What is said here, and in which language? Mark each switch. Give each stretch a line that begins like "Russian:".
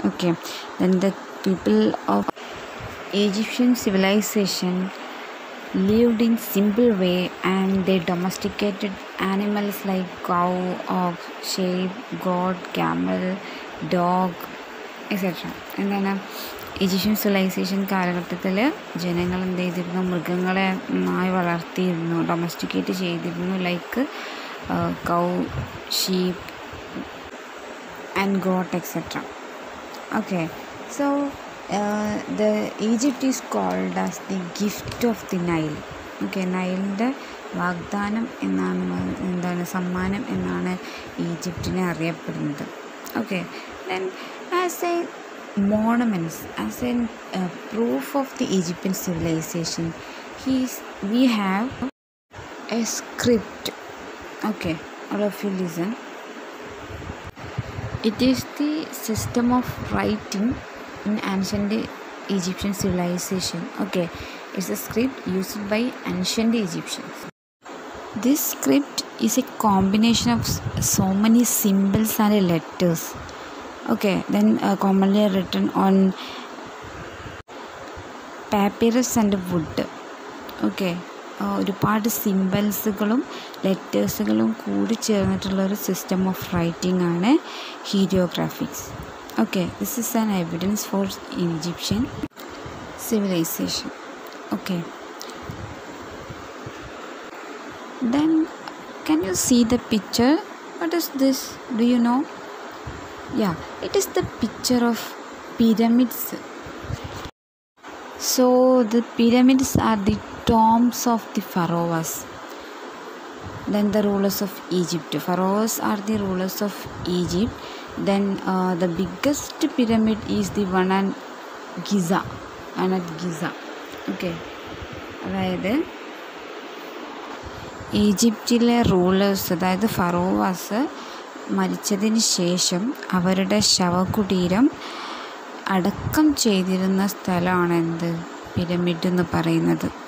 English: Okay, then the people of Egyptian civilization lived in simple way, and they domesticated animals like cow, ox, sheep, goat, camel, dog, etc.
Malayalam: എന്താണ്, Egyptian civilisation കാലഘട്ടത്തിൽ ജനങ്ങൾ എന്ത് ചെയ്തിരുന്നു, മൃഗങ്ങളെ നന്നായി വളർത്തിയിരുന്നു, ഡൊമസ്റ്റിക്കേറ്റ് ചെയ്തിരുന്നു,
English: Like cow, sheep and goat etcetera. Okay, so the Egypt is called as the gift of the Nile.
Malayalam: Okay, നൈലിൻ്റെ വാഗ്ദാനം എന്താണ് സമ്മാനം എന്നാണ് ഈജിപ്തിനെ അറിയപ്പെടുന്നത്.
English: Okay, then as a monuments, as a proof of the Egyptian civilization, we have a script. Okay, all of you listen. It is the system of writing in ancient Egyptian civilization. Okay, it's a script used by ancient Egyptians. This script is a combination of so many symbols and letters. Okay, then commonly written on papyrus and wood.
Malayalam: Okay, ഒരുപാട് സിംബൽസുകളും ലെറ്റേഴ്സുകളും കൂടി ചേർന്നിട്ടുള്ളൊരു
English: system of writing
Malayalam: ആണ് ഹീരിയോഗ്രാഫിക്സ്.
English: Okay, this is an evidence for Egyptian civilization. Okay, then can you see the picture? What is this? Do you know? Yeah, it is the picture of pyramids. So the pyramids are the tombs of the pharaohs. Then the rulers of Egypt. Pharaohs are the rulers of Egypt. Then the biggest pyramid is the one at Giza.
Malayalam: Okay, അതായത് ഈജിപ്തിലെ rulers, അതായത് ഫറോവാസ് മരിച്ചതിന് ശേഷം അവരുടെ ശവകുടീരം അടക്കം ചെയ്തിരുന്ന സ്ഥലമാണ് എന്ത്, പിരമിഡ് എന്ന് പറയുന്നത്.